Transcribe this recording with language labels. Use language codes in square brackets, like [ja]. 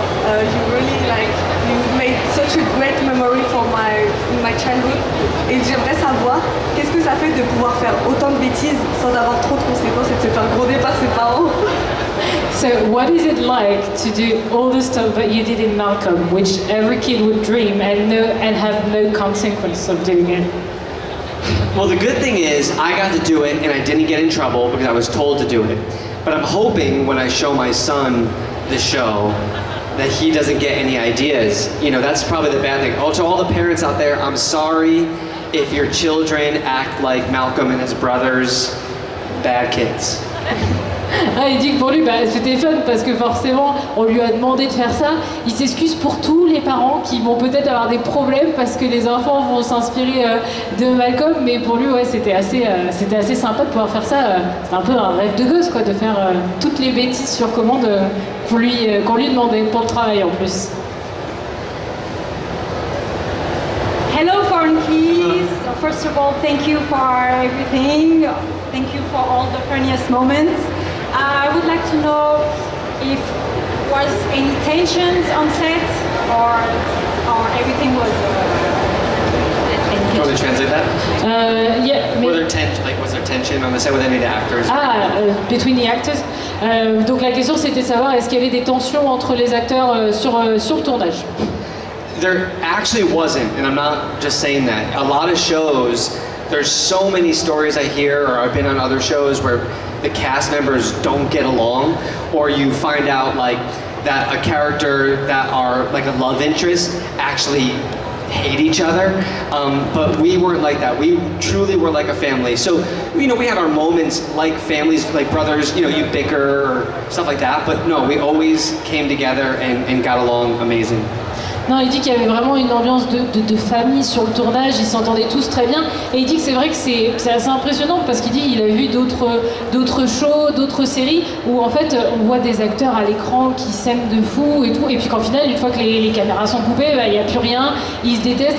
[en] You really you made such a great memory for my childhood. [fr] Et j'aimerais savoir qu'est-ce que ça fait de pouvoir faire autant de bêtises sans avoir trop de conséquences et de se faire gronder par ses parents. [en] So what is it like to do all the stuff that you did in Malcolm, which every kid would dream and have no consequence of doing it? Well, the good thing is I got to do it and I didn't get in trouble because I was told to do it. But I'm hoping when I show my son the show that he doesn't get any ideas. You know, that's probably the bad thing. Oh, to all the parents out there, I'm sorry if your children act like Malcolm and his brothers, bad kids. [fr] Ah, il dit que pour lui, c'était fun parce que forcément, on lui a demandé de faire ça. Il s'excuse pour tous les parents qui vont peut-être avoir des problèmes parce que les enfants vont s'inspirer de Malcolm. Mais pour lui, ouais, c'était assez sympa de pouvoir faire ça. C'est un peu un rêve de gosse, quoi, de faire toutes les bêtises sur commande qu'on lui demandait pour le travail en plus. [en] Hello, Frankie. So first of all, thank you for everything. Thank you for all the funniest moments. I would like to know if was any tensions on set or everything was. Do you want to translate that? Yeah. Was there tension on the set with any of the actors? Between the actors. [fr] Donc la question c'était de savoir est-ce qu'il y avait des tensions entre les acteurs sur le tournage. [en] There actually wasn't, and I'm not just saying that. A lot of shows, there's so many stories I hear, or I've been on other shows where the cast members don't get along, or you find out like that a character that are like a love interest actually hate each other, but we weren't like that. We truly were like a family. So, you know, we had our moments like families, like brothers, you know, you bicker or stuff like that, but no, we always came together and got along amazing. [fr] Non, il dit qu'il y avait vraiment une ambiance de famille sur le tournage, ils s'entendaient tous très bien. Et il dit que c'est vrai que c'est assez impressionnant parce qu'il dit qu'il a vu d'autres shows, d'autres séries où en fait on voit des acteurs à l'écran qui s'aiment de fou et tout. Et puis qu'en final, une fois que les caméras sont coupées, il n'y a plus rien, ils se détestent.